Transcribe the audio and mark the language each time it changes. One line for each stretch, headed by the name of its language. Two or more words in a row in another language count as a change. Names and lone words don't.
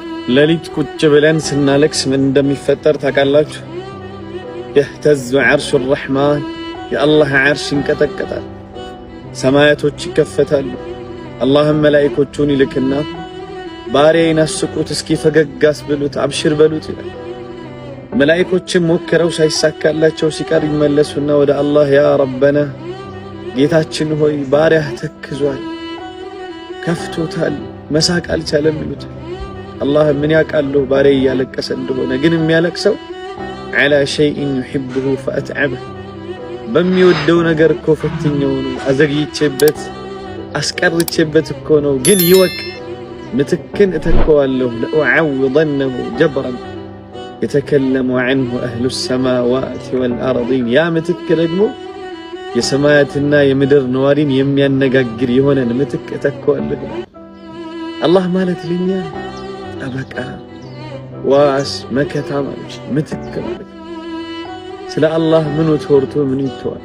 Amharic: ለሊት ቁጭ ብለን ስናለቅስ ምን እንደሚፈጠር ታውቃላችሁ?
Arabic: يهتز عرش الرحمن
Amharic: የአላህ ዓርሽ ይንቀጠቀጣል፣ ሰማያቶች ይከፈታሉ። አላህም መላእክቶቹን ይልክና ባሪያዬን አስቁት፣ እስኪ ፈገግ አስብሉት፣ አብሽር በሉት ይላል። መላእክቶችም ሞክረው ሳይሳካላቸው ሲቀር ይመለሱና ወደ አላህ
Arabic: يا ربنا
Amharic: ጌታችን ሆይ ባሪያህ ተክዟል፣ ከፍቶታል፣ መሳቅ አልቻለም ይሉት። አላህ ምን ያውቃለሁ ባሪያዬ እያለቀሰ እንደሆነ፣ ግን የሚያለቅሰው
Arabic: على شيء يحبه فأتعبه
Amharic: በሚወደው ነገር እኮ ፈትኜው ነው፣ አዘግይቼበት አስቀርቼበት እኮ ነው። ግን ይወቅ ምትክን እተከዋለሁ
Arabic: لأعوضنه جبرا يتكلم عنه أهل السماوات والأرضين
Amharic: ያ ምትክ ደግሞ የሰማያትና የምድር ነዋሪን የሚያነጋግር የሆነን ምትክ እተከዋለሁ። አላህ ማለት ለኛ ጠበቃ ዋስ መከታ ማለት ምትክ ማለት። ስለ አላህ ምኑ ተወርቶ ምኑ ይተዋል?